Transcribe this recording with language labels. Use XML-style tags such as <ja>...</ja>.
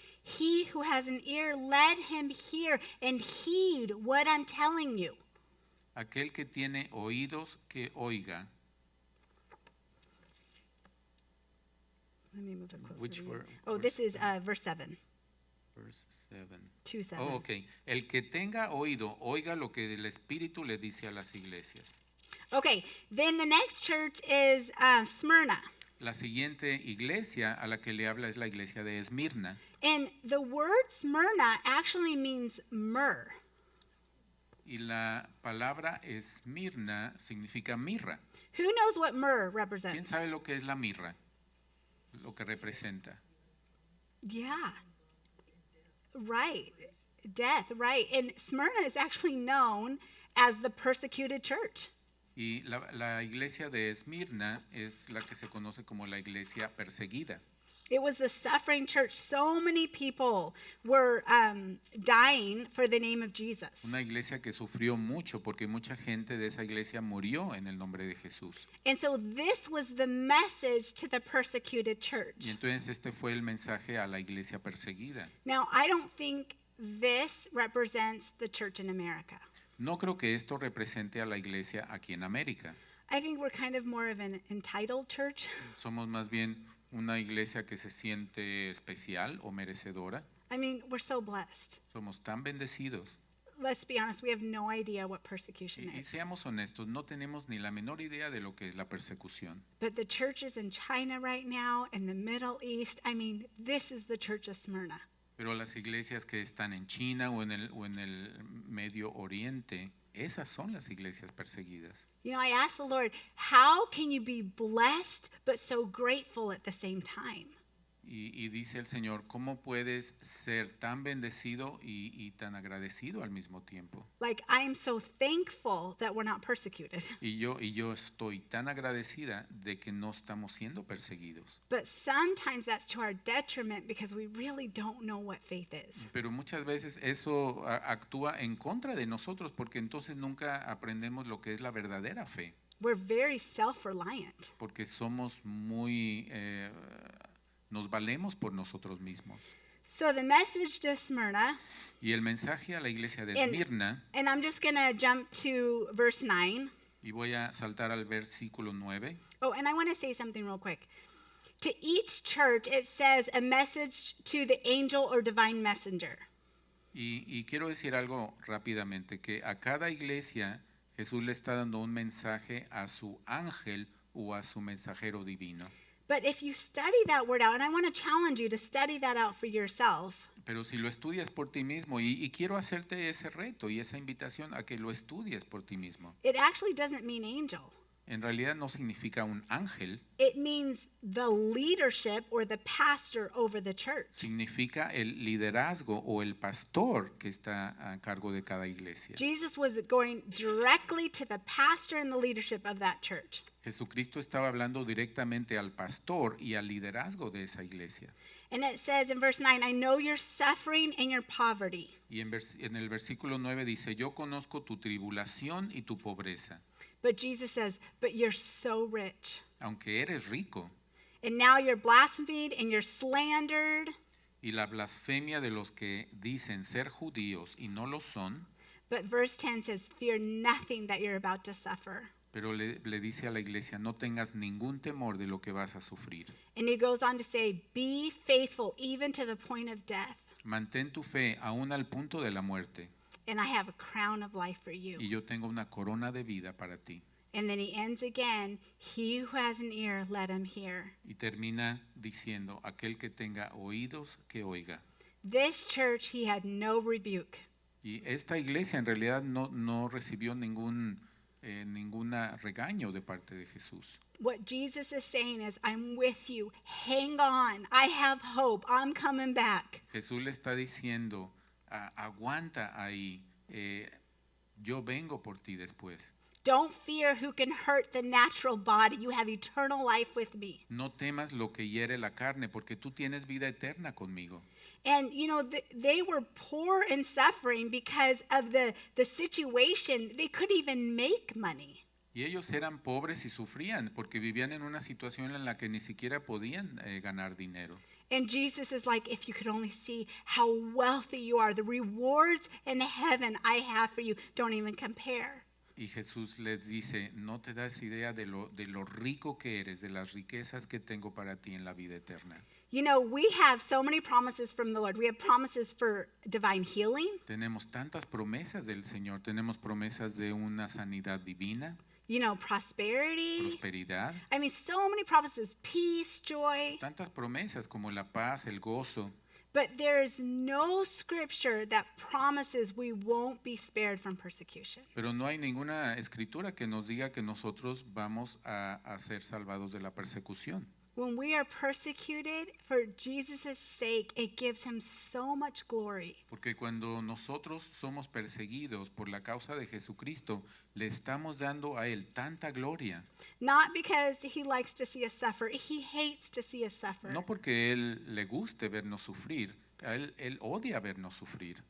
<en>he who has an ear, let him hear and heed what I'm telling you.</en> <es>Aquel que tiene oídos, que oiga.</es> <en>Let me move it closer. Which to you. ver- Oh, this is verse 7. Verse 7. 2:7. Oh, ok.</en> <es>El que tenga oído, oiga lo que el Espíritu le dice a las iglesias.</es> <en>Okay, then the next church is Smyrna.</en> <es>La siguiente iglesia a la que le habla es la iglesia de Esmirna.</es> <en>And the word Smyrna actually means myrrh.</en> <es>Y la palabra Esmirna significa mirra.</es> <en>Who knows what myrrh</en> <es>¿Quién</es> <en>represents?</en> <es>sabe lo que es la mirra? Lo que representa.</es> <en>Yeah. Right. Death, right. And Smyrna is actually known as the persecuted church.</en> <es>Y la iglesia de Esmirna es la que se conoce como la iglesia perseguida.</es> <en>It was the suffering church. So many people were dying for the name of Jesus.</en> <es>Una iglesia que sufrió mucho porque mucha gente de esa iglesia murió en el nombre de Jesús.</es> <en>And so this was the message to the persecuted</en> <es>Y</es> <en>church.</en> <es>entonces este fue el mensaje a la iglesia perseguida.</es> <en>Now, I don't think this represents the church in America.</en> <es>No creo que esto represente a la iglesia aquí en América.</es> <en>I think we're kind of more of an entitled church.</en> <es>Somos más bien una iglesia que se siente especial o merecedora.</es> <en>I mean, we're so blessed.</en> <es>Somos tan bendecidos.</es> <en>Let's be honest, we have no idea what persecution</en> <es>Y</es> <en>is.</en> <es>seamos honestos, no tenemos ni la menor idea de lo que es la persecución.</es> <en>But the churches in China right now, in the Middle East, I mean, this is the church of Smyrna.</en> <es>Pero las iglesias que están en China o en el Medio Oriente, esas son las iglesias perseguidas.</es> <en>You know, I asked the Lord, how can you be blessed but so grateful at the same time?</en> <es>Y dice el Señor, ¿cómo puedes ser tan bendecido y tan agradecido al mismo tiempo?</es> <en>Like, I am so thankful that we're not persecuted.</en> <es>Y yo estoy tan agradecida de que no estamos siendo perseguidos.</es> <en>But sometimes that's to our detriment because we really don't know what faith is.</en> <es>Pero muchas veces eso actúa en contra de nosotros porque entonces nunca aprendemos lo que es la verdadera fe.</es> <en>We're very self-reliant.</en> <es>Porque somos muy... nos valemos por nosotros mismos.</es> <en>So the message to Smyrna,</en> <es>Y el mensaje a la iglesia de</es> <en>And-</en> <es>Esmirna,</es> <en>and I'm just going to jump to verse 9.</en> <es>y voy a saltar al versículo 9.</es> <en>Oh, and I want to say something real quick. To each church, it says a message to the angel or divine messenger.</en> <es>Y quiero decir algo rápidamente, que a cada iglesia Jesús le está dando un mensaje a su ángel o a su mensajero divino.</es> <en>But if you study that word out, and I want to challenge you to study that out for yourself,</en> <es>Pero si lo estudias por ti mismo, y quiero hacerte ese reto y esa invitación a que lo estudies por ti mismo.</es> <en>it actually doesn't mean angel.</en> <es>En realidad no significa un ángel,</es> <en>It means the leadership or the pastor over the church.</en> <es>significa el liderazgo o el pastor que está a cargo de cada iglesia.</es> <en>Jesus was going directly to the pastor and the leadership of that church.</en> <es>Jesucristo estaba hablando directamente al pastor y al liderazgo de esa iglesia.</es> <en>And it says in verse 9, I know your suffering and your poverty.</en> <es>Y en el versículo 9 dice, yo conozco tu tribulación y tu pobreza,</es> <en>But Jesus says, but you're so rich.</en> <es>aunque eres rico,</es> <en>And now you're blasphemed and you're slandered.</en> <es>y la blasfemia de los que dicen ser judíos y no lo son,</es> <en>But verse 10 says, fear nothing that you're about to suffer.</en> <es>Pero le dice a la iglesia, no tengas ningún temor de lo que vas a sufrir.</es> <en>And he goes on to say, be faithful even to the point of death.</en> <es>Mantén tu fe aún al punto de la muerte,</es> <en>And I have a crown of life for you.</en> <es>y yo tengo una corona de vida para ti.</es> <en>And then he ends again, he who has an ear, let him hear.</en> <es>Y termina diciendo, aquel que tenga oídos, que oiga.</es> <en>This church, he had no rebuke.</en> <es>Y esta iglesia en realidad no recibió ninguna regaño de parte de Jesús.</es> <en>What Jesus is saying is, I'm with you. Hang on. I have hope. I'm coming back.</en> <es>Jesús le está diciendo, aguanta ahí, yo vengo por ti después.</es> <en>Don't fear who can hurt the natural body. You have eternal life with me.</en> <es>No temas lo que hiere la carne, porque tú tienes vida eterna conmigo.</es> <en>And, you know, they were poor and suffering because of the situation. They couldn't even make money.</en> <es>Y ellos eran pobres y sufrían, porque vivían en una situación en la que ni siquiera podían ganar dinero.</es> <en>And Jesus is like, if you could only see how wealthy you are, the rewards in heaven I have for you don't even compare.</en> <es>Y Jesús les dice, no te das idea de lo rico que eres, de las riquezas que tengo para ti en la vida eterna.</es> <en>You know, we have so many promises from the Lord. We have promises for divine healing,</en> <es>Tenemos tantas promesas del Señor, tenemos promesas de una sanidad divina,</es> <en>you know, prosperity.</en> <es>prosperidad,</es> <en>I mean, so many promises, peace, joy.</en> <es>tantas promesas como la paz, el gozo.</es> <en>But there is no scripture that promises we won't be spared from persecution.</en> <es>Pero no hay ninguna escritura que nos diga que nosotros vamos a ser salvados de la persecución.</es> <en>When we are persecuted for Jesus' sake, it gives him so much glory.</en> <es>Porque cuando nosotros somos perseguidos por la causa de Jesucristo, le estamos dando a Él tanta gloria.</es> <en>Not because he likes to see us suffer. He hates to see us suffer.</en> <es>No porque Él le guste vernos sufrir, él odia vernos sufrir.</es>